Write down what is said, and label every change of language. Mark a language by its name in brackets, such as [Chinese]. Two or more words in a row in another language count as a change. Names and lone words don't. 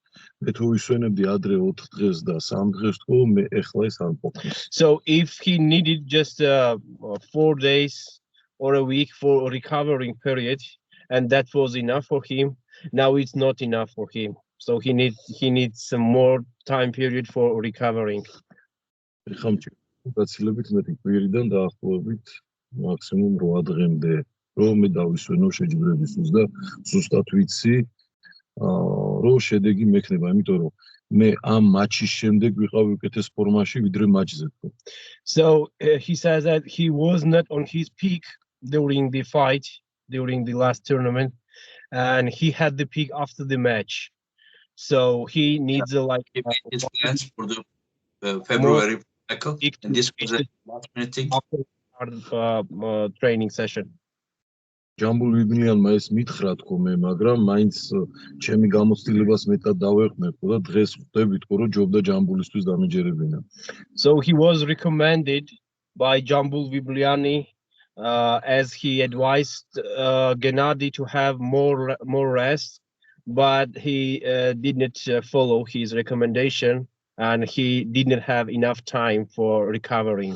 [English] So if he needed just 4 days or a week for a recovering period, and that was enough for him, now it's not enough for him. So he needs some more time period for recovering. [Georgian] რო შედეგი მექნება, იმიტომ რომ მე ამ მატჩის შემდეგ ვიყავი უკეთეს ფორმაში ვიდრე მატჩზე. [English] So he says that he was not on his peak during the fight, during the last tournament, and he had the peak after the match. So he needs his plans for the February cycle, and this was a last minute thing after training session. [Georgian] ჯამბულ ვიბლიანმა ეს მითხრა თქო მე, მაგრამ მაინც ჩემი გამოცდილებას მეტად დავეყნებო და დღეს ხვდები თქო რომ ჯობდა ჯამბულისთვის დამეჯერებინა. [English] So he was recommended by Jambul Vibliani as he advised Genadi to have more rest, but he didn't follow his recommendation and he didn't have enough time for recovering.